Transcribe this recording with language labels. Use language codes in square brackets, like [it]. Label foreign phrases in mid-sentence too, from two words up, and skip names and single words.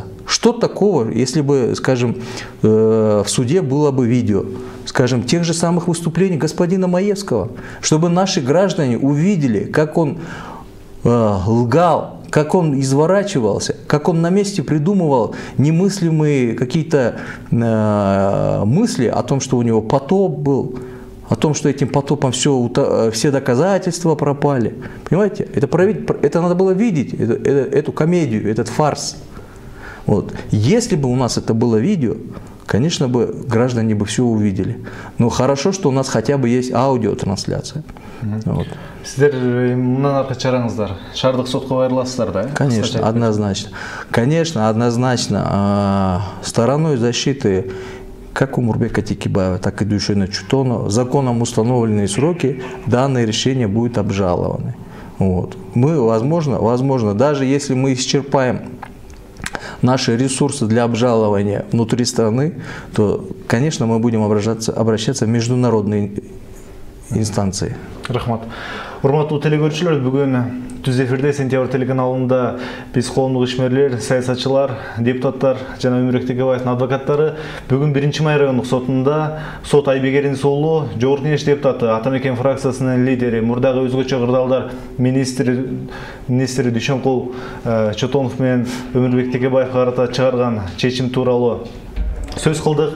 [ru] Что такого, если бы, скажем, в суде было бы видео, скажем, тех же самых выступлений господина Маевского, чтобы наши граждане увидели, как он лгал, как он изворачивался, как он на месте придумывал немыслимые какие-то мысли о том, что у него потоп был, о том, что этим потопом все доказательства пропали. Понимаете? Это надо было видеть, эту комедию, этот фарс. Вот. Если бы у нас это было видео, конечно бы граждане бы все увидели. Но хорошо, что у нас хотя бы есть аудиотрансляция. Вот. [ky] Сиздер мындан аркы чараңыздар шаардык сотко кайрыласыздар да? [ru] Конечно, однозначно. Конечно, однозначно. Стороной защиты как Умурбека Текибаева, так и Дүйшена Чутона, законом установленные сроки, данное решение будет обжалованы. Вот. Мы, возможно, даже если мы исчерпаем наши ресурсы для обжалования внутри страны, то, конечно, мы будем обращаться в международные инстанции. Рахмат. [ky] Урматтуу телекөрүүчүлөр, бүгүн Түз эфирде Сентябрь телеканалында биз коомдук ишмерлер, саясатчылар, депутаттар жана Өмүрбек Текебаевдин адвокаттары бүгүн 1-Май райондук сотунда сот Айбегеринс уулу, Жогорку Кеңеш депутаты, Атамекен фракциясынын лидери, мурдагы өзгөчө кырдаалдар министри Дүйшөнкул Чотонов менен Өмүрбек Текебаевга карата чыгарган чечим тууралуу сөз кылдык.